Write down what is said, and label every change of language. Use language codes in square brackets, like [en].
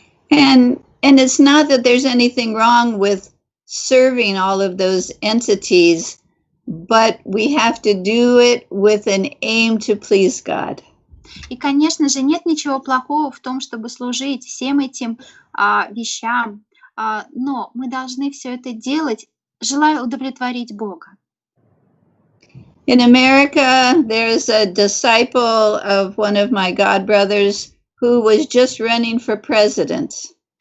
[en] And it's not that there's anything wrong with serving all of those entities, but we have to do it with an aim to please God. [ru] И, конечно же, нет ничего плохого в том, чтобы служить всем этим вещам, но мы должны все это делать, желая удовлетворить Бога. [en] In America, there's a disciple of one of my godbrothers who was just running for president.